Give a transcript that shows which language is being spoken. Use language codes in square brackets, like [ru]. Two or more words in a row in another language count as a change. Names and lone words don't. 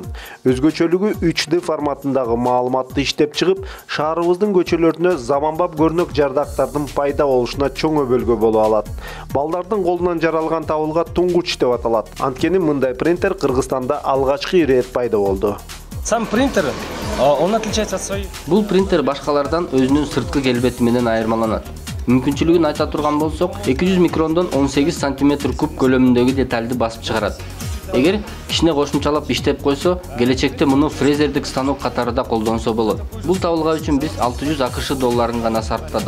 [ky] Өзгөчөлүгү 3D форматындагы маалыматты иштеп чыгып, шаарыбыздын көчөлөрүнө заманбап көрнөк жардактардын пайда болушуна чоң өбөлгө боло алат. Балдардын колунан жаралган табылга туңгуч деп аталат. Анткени мындай принтер Кыргызстанда алгачкы ирет пайда болду. [ru] Сам принтер, он отличается от своих. [ky] Бул принтер башкалардан өзүнүн сырткы келбети менен айырмаланат. Мүмкүнчүлүгүн айта турган болсок, 200 микрондон 18 см куб көлөмүндөгү детальды басып чыгарат. Эгер кичине кошумчалап иштеп койсо, келечекте муну фрезердик станок катарында колдонсо болот. Бул табылга үчүн биз 600 АКШ долларын гана сарптадык.